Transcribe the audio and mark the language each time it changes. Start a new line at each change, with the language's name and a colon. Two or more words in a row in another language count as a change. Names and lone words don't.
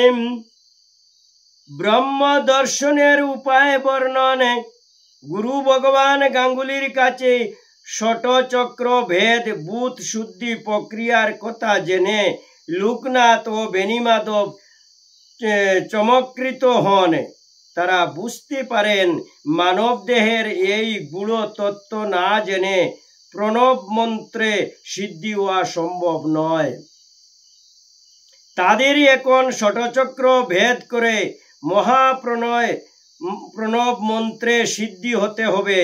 Bangla: ব্রহ্ম দর্শনের উপায় বর্ণনে গুরু ভগবান গাঙ্গুলীর কাছে ষট চক্র ভেদ ভূত শুদ্ধি প্রক্রিয়ার কথা জেনে লোকনাথ ও বেণীমাধব চমৎকৃত হন। তারা বুঝতে পারেন মানব দেহের এই গুড় তত্ত্ব না জেনে প্রণব মন্ত্রে সিদ্ধি হওয়া সম্ভব নয়। তাদেরই এখন ষটচক্র ভেদ করে মহাপ্রণয় প্রণব মন্ত্রে সিদ্ধি হতে হবে।